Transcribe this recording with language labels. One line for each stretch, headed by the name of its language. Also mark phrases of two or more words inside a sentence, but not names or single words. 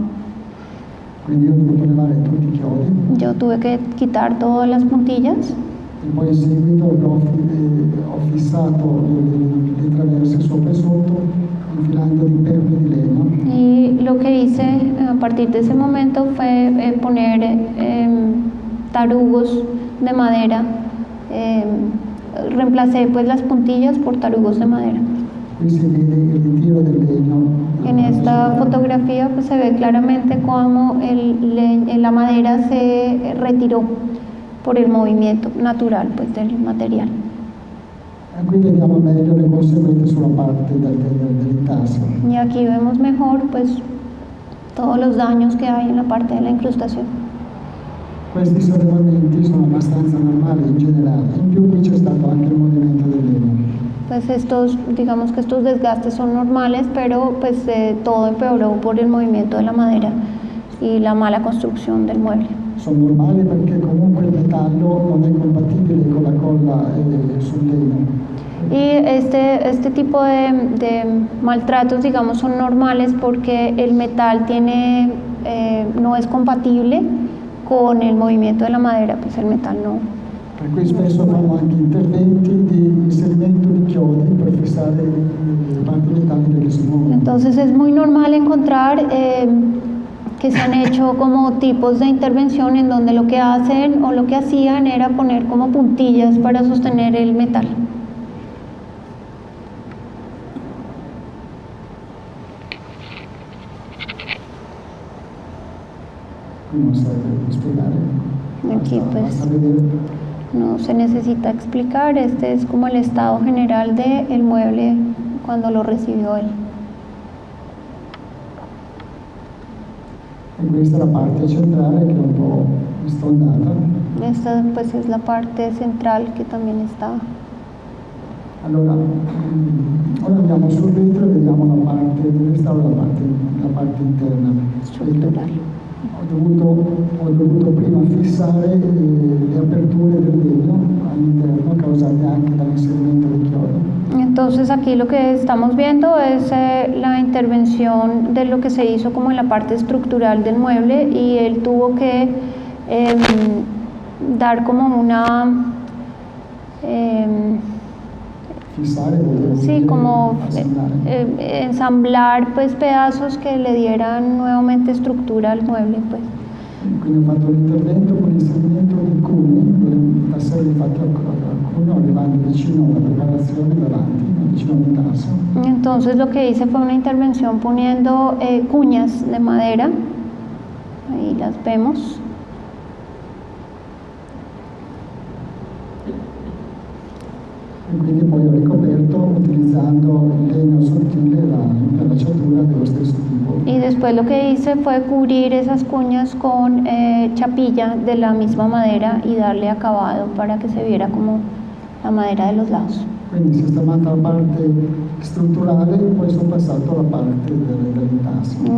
Italian: Quindi io ho dovuto levare tutti i chiodi
Spanish: Yo tuve que quitar todas las puntillas
Italian: e poi in seguito ho fissato le traverse sopra e sotto infilando dei perli di legno.
Spanish: y lo que hice a partir de ese momento fue poner tarugos de madera. Reemplacé pues las puntillas por tarugos de madera.
Italian: Qui si vede il ritiro del legno.
Spanish: En esta fotografía pues se ve claramente cómo la madera se retiró por el movimiento natural pues del material.
Italian: E qui vediamo meglio le conseguenze sulla parte dell'intarsio.
Spanish: Y aquí vemos mejor pues todos los daños que hay en la parte de la incrustación.
Italian: Questi sollevamenti sono abbastanza normali in generale, in più qui c'è stato anche il movimento del legno.
Spanish: Pues digamos que estos desgastes son normales, pero pues todo empeoró por el movimiento de la madera y la mala construcción del mueble.
Italian: Sono normali perché comunque il metallo non è compatibile con la colla sul legno.
Spanish: Y este tipo de maltratos, digamos, son normales porque el metal no es compatible con el movimiento de la madera, pues el metal no.
Italian: Per cui spesso fanno anche interventi di inserimento di chiodi per fissare le parti metalliche che si muovono.
Spanish: Entonces es muy normal encontrar que se han hecho como tipos de intervención en donde lo que hacen o lo que hacían era poner como puntillas para sostener el metal.
Italian: Qui non serve spiegare.
Spanish: Aquí pues
Italian: Basta vedere.
Spanish: no se necesita explicar, este es como el estado general del mueble cuando lo recibió él.
Italian: E questa è la parte centrale che è un po' stondata.
Spanish: Esta pues es la parte central que también está.
Italian: Allora, ora andiamo sul vetro e vediamo la parte del restauro, la parte interna. Struttural. Ho dovuto prima fissare le aperture del legno all'interno causate anche dall'inserimento del chiodo.
Spanish: Entonces aquí lo que estamos viendo es la intervención de lo que se hizo como en la parte estructural del mueble y él tuvo que dar como una
Italian: Fissare vuol
Spanish: sí,
Italian: dire
Spanish: como
Italian: assemblare.
Spanish: ensamblar pues pedazos que le dieran nuevamente estructura al mueble pues.
Italian: Quindi ho fatto l'intervento con l'inserimento di cuni, dei tasselli fatti al cuneo arrivando vicino alla preparazione davanti, vicino all'intarsio.
Spanish: Entonces lo que hice fue una intervención poniendo cuñas de madera, ahí las vemos.
Italian: E quindi poi ho ricoperto utilizzando il legno sottile, l'impallacciatura dello stesso tipo.
Spanish: Y después lo que hice fue cubrir esas cuñas con chapilla de la misma madera y darle acabado para que se viera como la madera de los lados.
Italian: Quindi sistemata la parte strutturale, poi sono passato alla parte dell'intarsio.